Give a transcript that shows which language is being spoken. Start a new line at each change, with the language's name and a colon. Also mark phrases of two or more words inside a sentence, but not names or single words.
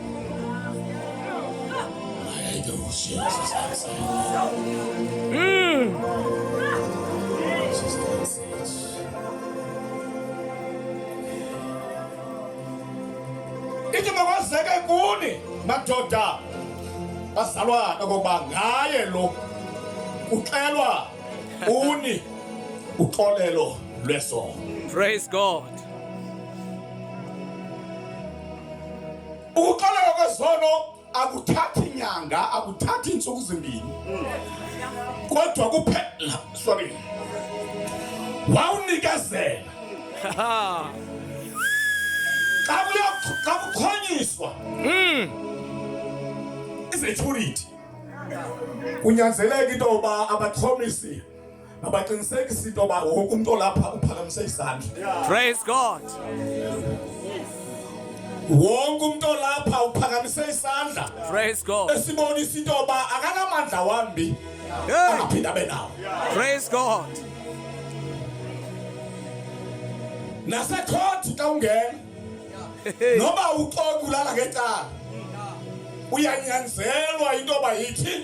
Xhosa: Ithi makwazeke kuni madoda bazalwa okokuba ngaye lo uxelwa uni uxolelo lwesono.
English: Praise God.
Xhosa: Ukuxolelwa kwesono akuthathi inyanga, akuthathi insuku ezimbini. Kodwa kuphela, sorry. Wawunikezela. Xa kukhonyiswa. Izethurity. Kunyanzeleka into yoba abaxhomisi abaqinisekisa into yoba wonke umuntu olapha uphakamise isandla.
English: Praise God.
Xhosa: Wonke umuntu olapha uphakamise isandla.
English: Praise God.
Xhosa: Esibonisa into yoba akanamandla wambi Hey. angaphinda benawo.
English: Praise God.
Xhosa: Nasecourt xa ungena noba uxoxa ulala ngecala uyanyanzelwa into yoba yithi